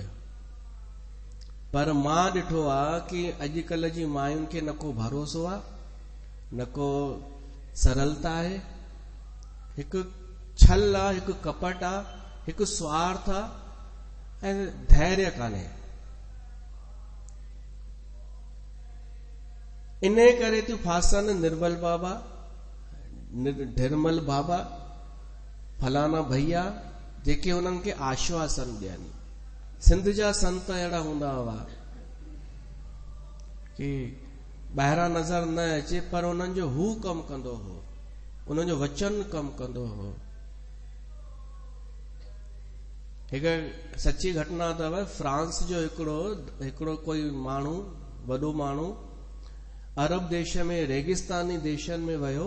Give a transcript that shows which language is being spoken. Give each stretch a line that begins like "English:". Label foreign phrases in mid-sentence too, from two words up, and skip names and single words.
Sindhi: पर मां ॾिठो आहे कि अॼुकल्ह जी मायुनि खे न को भरोसो आहे, न को सरलता आहे, हिकु छल आहे, हिकु कपट आहे, हिकु स्वार्थ आहे ऐं धैर्य कान्हे। इन करे थियूं फासनि निर्मल बाबा, ढिरमल बाबा, फलाना भैया, जेके हुननि खे आश्वासन ॾियनि। सिंध जा संत अहिड़ा हूंदा हुआ कि ॿाहिरां नज़र न अचे पर उन्हनि जो हू कमु कंदो हो, उन्हनि जो वचन कमु कंदो हो। हिकु सची घटना अथव, फ्रांस जो हिकिड़ो कोई माण्हू, वॾो माण्हू अरब देश में रेगिस्तानी देशनि में वियो।